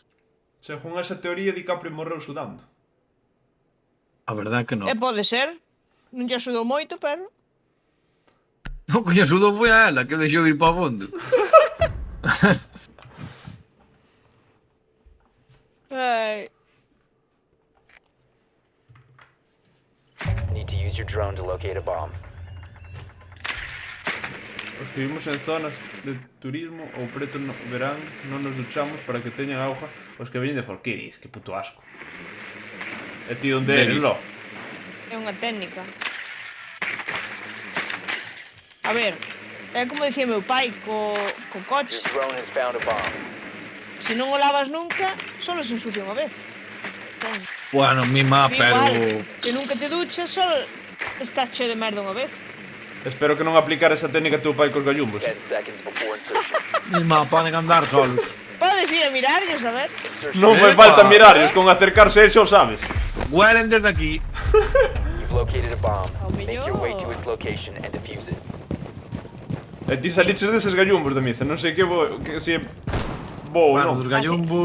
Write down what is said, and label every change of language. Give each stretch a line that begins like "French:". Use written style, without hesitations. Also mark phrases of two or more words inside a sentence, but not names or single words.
Galician: Según esa teoría, DiCaprio morreu sudando. A verdade que non. E pode ser. Non lle sudou moito, pero... Non coño sudo foi a ela, que o deixou ir para o fondo. Ai...
English: Need to use your drone to locate a bomb.
Galician: Os que vivimos en zonas de turismo ou preto no verán non nos duchamos para que teñan auga os que veñen de Forquís, que puto asco. E ti onde eres, Denis. lo? É unha técnica. A ver, é como dicía meu pai co
English: Your
Galician: coche.
English: drone has found a bomb.
Galician: Se non o lavas nunca, solo se ensucia unha vez. Entón, Bueno, mima, pero... Igual, se nunca te duchas, só está cheo de merda unha vez. Espero que non aplicar esa técnica teu pai cos gallumbos.
English: 10 seconds before insertion.
Galician: Mima, poden andar solos. Podes ir a mirarlos, a ver. Non fai falta mirarlos, con acercarse a él xa o sabes.
Spanish: Huelen desde aquí.
English: You've located a bomb. Oh, Make your way to
Galician: mellor.
English: its location and defuse it.
Galician: E ti saliches deses gallumbos de miza, non sei que vou, que se vou, Bueno, non. dos gallumbos...